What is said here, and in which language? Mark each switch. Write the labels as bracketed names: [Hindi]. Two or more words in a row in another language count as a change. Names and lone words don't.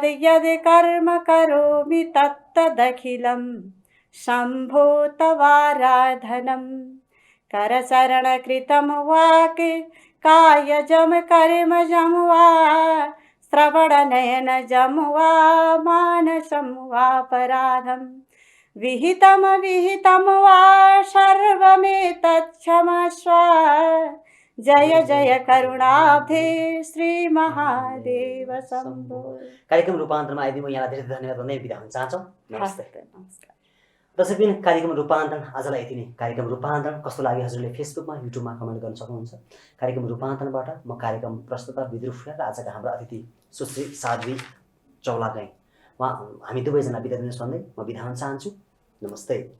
[Sanskrit] यद् कर्म करोमि तत्तदखिलं शम्भो तवाराधनं करचरणकृतं वाक् कायजं कर्मजं वा श्रवणनयनजं वा मानसं वापराधं विहितं वा सर्वमेतत्क्षमस्व जय जय करुणाब्धे श्री महादेव शम्भो। [Nepali] कार्यक्रम रूपान्तरमा आइदिनु यहाँलाई धेरै धन्यवाद भन्दै बिदा हुन चाहन्छौँ। नमस्ते। नमस्कार दर्शकबिन, कार्यक्रम रूपान्तरण आजलाई यति नै। कार्यक्रम रूपान्तरण कस्तो लाग्यो हजुरले फेसबुकमा युट्युबमा कमेन्ट गर्न सक्नुहुन्छ। कार्यक्रम रूपान्तरणबाट म कार्यक्रम प्रस्तुता विद्रुप र आजका हाम्रा अतिथि सुश्री साध्वी चौलागाई हामी दुवैजना बिदा दिनुहोस् भन्दै म बिदा हुन चाहन्छु।